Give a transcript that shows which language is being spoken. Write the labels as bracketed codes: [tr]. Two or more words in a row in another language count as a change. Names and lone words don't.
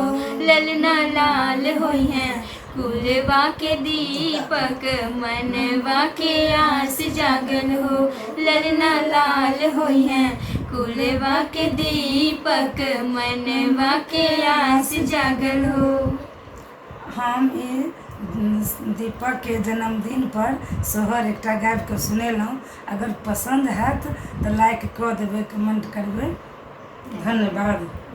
[bho] ललना लाल होई है कुलवा के दीपक मनवा के आस जागल हो। ललना लाल होई है कुलवा के दीपक मनवा के आस जागल हो। [mai] हम ई दीपक के जन्मदिन पर सोहर एकटा गाबि कऽ सुनेलहुँ। अगर पसंद हैत तऽ लाइक कऽ देबै, कमेंट करबै। धन्यवाद।